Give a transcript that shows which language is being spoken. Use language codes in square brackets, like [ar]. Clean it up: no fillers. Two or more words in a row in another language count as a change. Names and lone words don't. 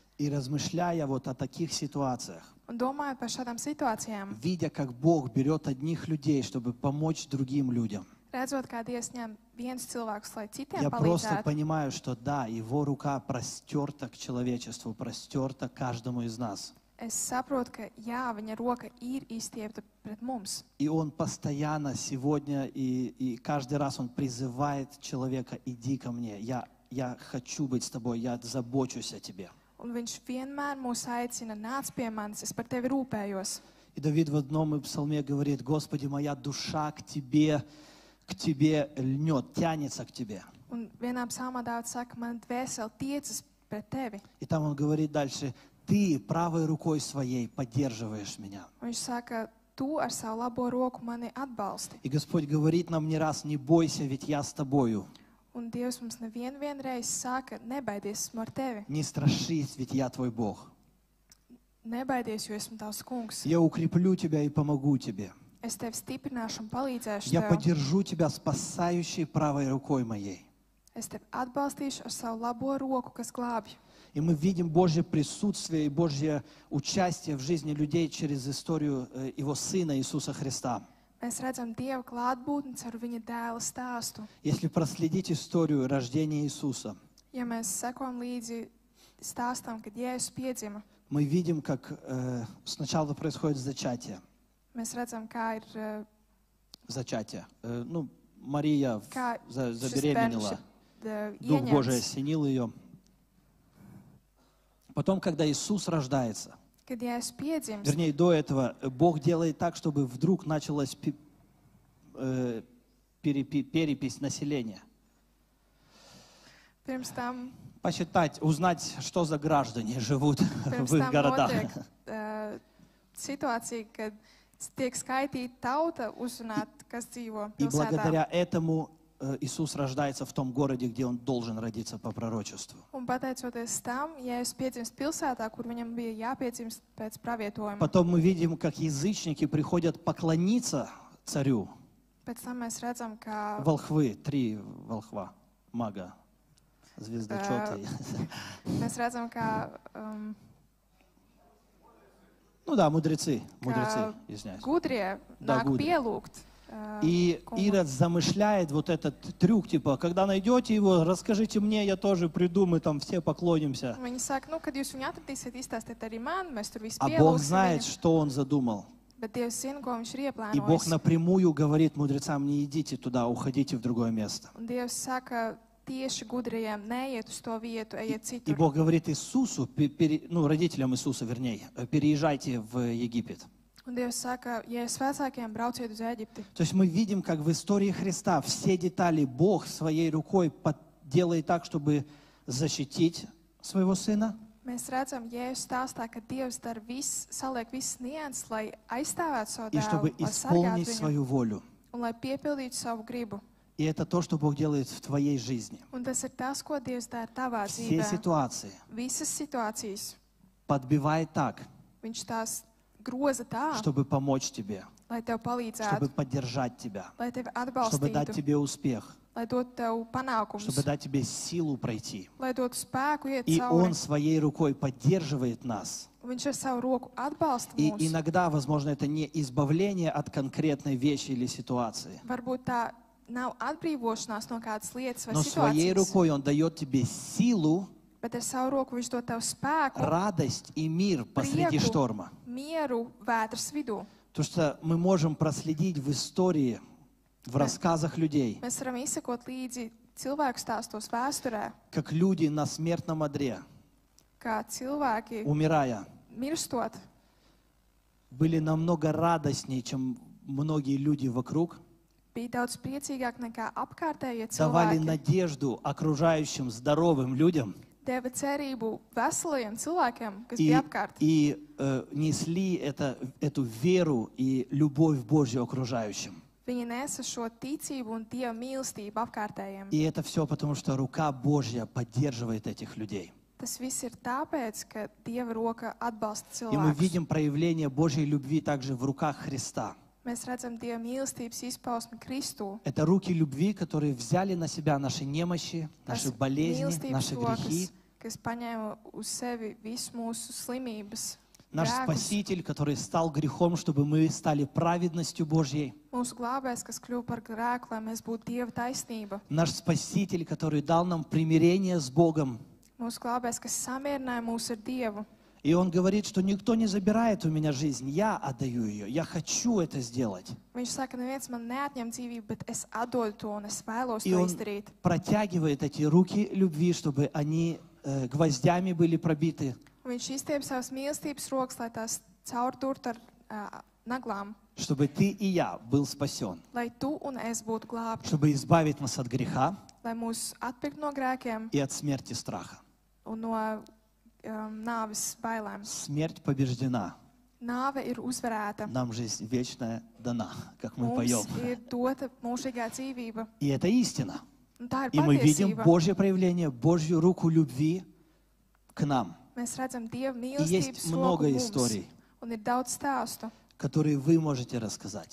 [ru] И размышляя вот о таких ситуациях, [lv] Un domājot par šādām situācijām, [ru] видя, как Бог берет одних людей, чтобы помочь другим людям, [lv] redzot, kā Dievs ņem viens cilvēks, lai citiem [ru] я просто [lv] palīdzētu, [ru] понимаю, что да, Его рука простерта к человечеству, простерта каждому из нас. [lv] es saprotu, ka jā, viņa roka ir izstiepta pret mums. [ru] И Он постоянно сегодня и каждый раз Он призывает человека, иди ко мне, я хочу быть с тобой, я забочусь о тебе. [lv] Un viņš vienmēr mūs aicina, nāc pie manis, es par tevi rūpējos. [ru] И Давид в одном псалме говорит, Господи, моя душа к тебе льнет, тянется к тебе. [lv] Un vienā psalmā Dāvids saka, man dvēsele tiecas pret tevi. [ru] И там он говорит дальше, ты правой рукой своей поддерживаешь меня. [lv] Un viņš saka, tu ar savu labo roku mani atbalsti. [ru] И Господь говорит нам не раз, не бойся, ведь я с тобою. [lv] Un Dievs mums nevienreiz saka, nebaidies, esmu ar tevi. [ru] Не страшись, ведь я твой Бог. [lv] Nebaidies, jo esmu tavs kungs. [ru] Я укреплю тебя и помогу тебе. [lv] Es tevi stiprināšu un palīdzēšu [ru] Я [lv] tev. [ru] поддержу тебя спасающей правой рукой моей. [lv] Es tevi atbalstīšu ar savu labo roku, kas glābj. [ru] И мы видим Божье присутствие и Божье участие в жизни людей через историю Его Сына Иисуса Христа. [lv] Mēs redzam Dieva klātbūtni caur viņa dēla stāstu. [ru] Если проследить историю рождения Иисуса, [lv] Ja mēs sekojam līdzi stāstam, kad Jēzus piedzima, [ru] мы видим, как сначала происходит зачатие. [lv] mēs redzam, kā ir [ru] Зачатие. Ну, Мария [lv] kā šis [ru] забеременела. [lv] bērns [ru] Дух Божий [lv] ieņemts. [ru] осенил ее. Потом, когда Иисус рождается, [lv] Kad Jēzus piedzimst, [ru] вернее, до этого, Бог делает так, чтобы вдруг началась перепись населения. [lv] pirms tam, [ru] Посчитать, узнать, что за граждане живут [lv] pirms [ru] в их [lv] tam [ru] городах. [lv] notiek situācija, kad tiek skaitīta tauta, uzrunāt, kas dzīvo [ru] И [lv] pilsētā. [ru] благодаря этому Иисус рождается в том городе, где Он должен родиться по пророчеству. [lv] Un pateicoties tam, Jēzus piedzimst pilsētā, kur viņam bija jāpiedzimst pēc pravietojuma. [ru] Потом мы видим, как язычники приходят поклониться царю. [lv] Pēc tam mēs redzam, ka [ru] Волхвы, 3 волхва, мага, звездочеты. [lv] mēs redzam, ka [ru] Ну да, мудрецы, [lv] ka [ru] извиняюсь. [lv] gudrie [ru] Да, [lv] nāk gudri. pielūgt. [ru] И [lv] kungu. [ru] Ирод замышляет вот этот трюк, типа, когда найдете его, расскажите мне, я тоже приду, мы там все поклонимся. [lv] Un viņi saka, nu, kad jūs viņu atradīsiet, izstāstiet arī man, mēs tur visi [ru] А Бог [lv] pielūgsim [ru] знает, [lv] viņu. [ru] что он задумал. [lv] Bet Dievs zina, ko viņš ir [ru] И Бог [lv] ieplānojis. [ru] напрямую говорит мудрецам, не идите туда, уходите в другое место. [lv] Un Dievs saka tieši gudrajiem, neiet uz to vietu, ejiet [ru] И [lv] citur. [ru] Бог говорит Иисусу, родителям Иисуса, вернее, переезжайте в Египет. [lv] Un Dievs saka, ja es vecākiem brauciet uz Ēģipti. [ru] То есть мы видим, как в истории Христа все детали Бог своей рукой делает так, чтобы защитить своего Сына, [lv] Mēs redzam, Jēzus stāstā, ka Dievs dara viss, saliek visas nianses, lai aizstāvētu savu [ru] и чтобы [lv] dēlu, lai sargātu [ru] исполнить [lv] viņu [ru] свою волю. [lv] un lai piepildītu savu gribu. [ru] И это то, что Бог делает в твоей жизни. [lv] Un tas ir tas, ko Dievs dara tavā [ru] Все [lv] dzīvē. [ru] ситуации [lv] Visas situācijas [ru] подбивает так, [lv] viņš tās groza tā, [ru] чтобы помочь тебе, [lv] lai tev [ru] чтобы [lv] palīdzētu, [ru] поддержать тебя, [lv] lai tevi [ru] чтобы dать [lv] atbalstītu, [ru] тебе успех, [lv] lai dotu tev panākumus, [ru] чтобы дать тебе силу пройти. [lv] lai dotu spēku iet [ru] И Он [lv] cauri. [ru] своей рукой поддерживает нас. [lv] Viņš ar savu roku atbalsta [ru] И [lv] mūs. [ru] иногда, возможно, это не избавление от конкретной вещи или ситуации, [lv] Varbūt tā nav atbrīvošanās no kādas lietas vai [ru] но своей [lv] situācijas, [ru] рукой Он дает тебе силу, [lv] bet ar savu roku viņš dod tev spēku, [ru] радость и мир посреди [lv] prieku, [ru] шторма. [lv] mieru vētras vidū. [ru] Потому что мы можем проследить в истории, в рассказах людей, [lv] Mēs varam izsekot līdzi cilvēku stāstos vēsturē, [ru] как люди на смертном одре, [lv] kā cilvēki [ru] умирая, [lv] mirstot, [ru] были намного радостнее, чем многие люди вокруг, [lv] bija daudz priecīgāk nekā apkārtējie [ru] давали [lv] cilvēki. [ru] надежду окружающим здоровым людям [lv] Deva cerību veselajiem cilvēkiem, kas [ru] и, [lv] bija apkārt. [ru] несли эту веру и любовь Божью окружающим. [lv] Viņi nesa šo ticību un Dieva mīlestību apkārtējiem. [ru] И это все потому, что рука Божья поддерживает этих людей. [lv] Tas viss ir tāpēc, ka Dieva roka atbalsta [ru] И мы [lv] cilvēkus. [ru] видим проявление Божьей любви также в руках Христа. [lv] Mēs redzam Dieva mīlestības izpausmi Kristū. [ru] Это руки любви, которые взяли на себя наши немощи, наши [lv] Tas [ru] болезни, [lv] mīlestības [ru] наши грехи. [lv] rokas, kas paņēma uz sevi visu mūsu slimības, [ru] Наш [lv] grēkus. [ru] Спаситель, который стал грехом, чтобы мы стали праведностью Божьей. [lv] Mūsu glābējs, kas kļuva par grēku, lai mēs būtu Dieva taisnība. [ru] Наш Спаситель, который дал нам примирение с Богом. [lv] Mūsu glābējs, kas samierināja mūs ar Dievu. [ru] И Он говорит, что никто не забирает у меня жизнь, я отдаю ее, я хочу это сделать. [lv] Viņš saka, neviens man neatņem dzīvību, bet es atdodu to un es vēlos [ru] И [lv] to [ru] Он [lv] izdarīt. [ru] протягивает эти руки любви, чтобы они гвоздями были пробиты, [lv] Un viņš izstiep savas mīlestības rokas, lai tās caurdurtu ar naglām, [ru] чтобы ты и я был спасен, [lv] lai tu un es būtu glābti, [ru] чтобы избавить нас от греха [lv] lai mūs atpirktu no grēkiem [ru] и от смерти страха. [lv] un no nāves bailēm. [ru] Смерть побеждена, [lv] Nāve ir uzvarēta. [ru] нам жизнь вечная дана, как мы [lv] Mums [ru] поем. [lv] ir dota mūžīgā dzīvība. [ru] И это истина. Un tā ir И мы видим [lv] patiesība. [ru] Божье проявление, Божью руку любви к нам. [lv] Mēs redzam Dieva [ru] есть [lv] mīlestības [ru] много [lv] roku mums. [ru] историй. [lv] Un ir daudz stāstu, [ru] которые вы можете рассказать.